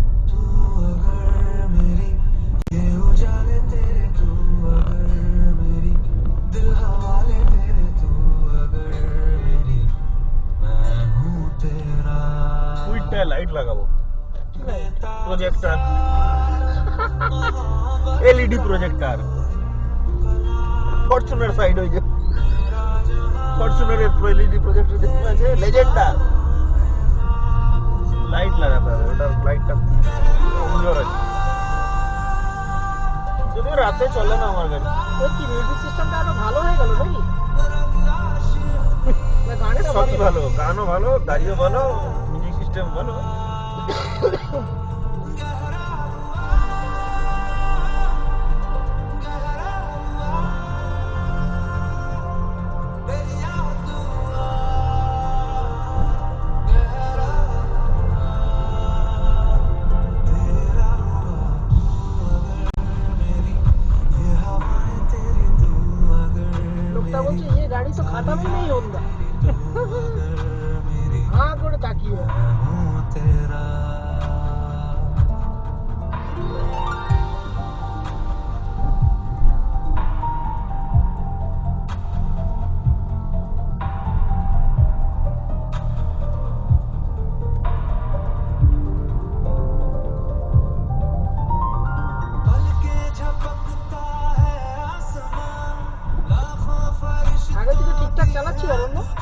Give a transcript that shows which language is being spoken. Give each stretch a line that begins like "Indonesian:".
Hindi: तू अगर मेरी ये उजाले तेरे, तू अगर मेरी दिल हवाले तेरे, तू अगर मेरी मैं हूँ तेरा।
Bangla: উইটটায় লাইট লাগাবো, projector, LED projector, Fortuner side ওই যে ফরচুনারের এলইডি প্রজেক্টর দেখতে আছে, লেজেন্ডার লাইট লাগাতে হবে, ওটার লাইটটা সুন্দর আছে, যদিও রাতে চলে না আমার গাড়ি। ওই কি মিউজিক সিস্টেমটা আরো ভালো হয়ে গেল নাকি? না গানটা সবই ভালো, গানও ভালো, গাড়িও ভালো, মিউজিক সিস্টেম ভালো। লোকটা বলছে
Hindi: ये गाड़ी तो खाता में नहीं होगा।
Bangla: हाँ করে তাকিয়ে আগে থেকে ঠিকঠাক চালাচ্ছি অরণ্য?